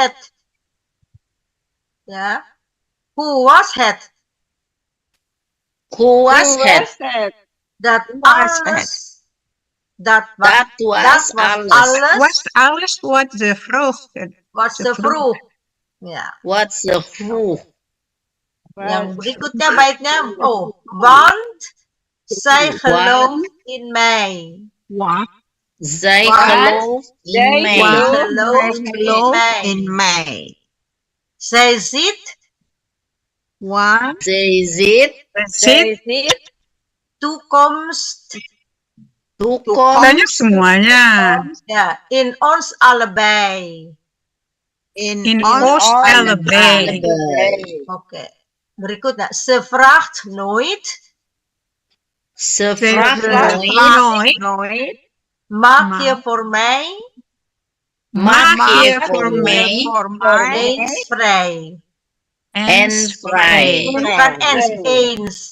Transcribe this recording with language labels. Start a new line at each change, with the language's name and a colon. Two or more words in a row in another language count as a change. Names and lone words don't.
Dutch: het? Ja. Hoe was het? Hoe was Hoe het? was het? Dat was alles. Dat was, Dat was dat was alles. alles Was alles wat ze vroegen. wat ze vroeg. Ja. Wat ze vroeg.
Indonesian: Yang berikutnya baiknya,
Dutch: want zij gelooft in mij. Zij Wat? gelooft Zij in mij. gelooft Geloof mij. in mij. Zij ziet Want Zij ziet Zit. ziet toekomst toekomst
Indonesian: Banyak semuanya. ya,
Dutch: in ons allebei. In ons ons allebei. allebei.
Indonesian: Oke. Berikutnya,
Dutch: ze vraagt nooit, Ze Ze vraagt vraagt nooit. nooit. maak Maar- je voor mij Maak je voor voor mij voor mij eens vrij. en vrij.
Indonesian: Bukan eens.